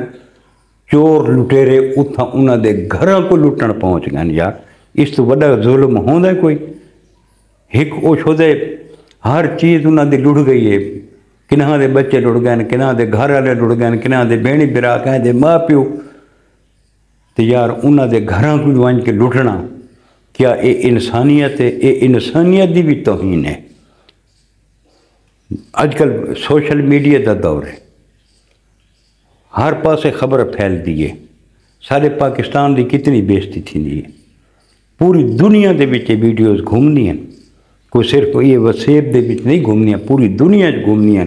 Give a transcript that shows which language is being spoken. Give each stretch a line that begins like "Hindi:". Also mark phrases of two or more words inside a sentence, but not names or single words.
Saraiki: چور لٹیرے اتھاں انہاں دے گھراں کوں لٹݨ پہنچ گئے یار. اس توں وڈا ظلم ہوندا کوئی؟ ہک اوچھودے ہر چیز انہاں دی لٹ گئی ہے. کنہاں دے بچے لٹ گئے، کنہاں دے گھر والے لٹ گئے، کنہاں دے بھیݨی برا، کنہاں دے ماں پیو. تو یار انہوں دے گھراں کو ونج کے لٹنا کیا یہ انسانیت ہے؟ یہ انسانیت دی بھی توہین ہے۔ اج کل
English: social media
Saraiki: دا دور ہے، ہر پاسے خبر پھیل دی ہے، سارے پاکستان دی کتنی بےزتی تھی، پوری دنیا دے وچ ویڈیوز گھومنی ہیں، کوئی صرف یہ وسیب دے وچ نہیں گھومنی ہیں، پوری دنیا گھومنی ہیں۔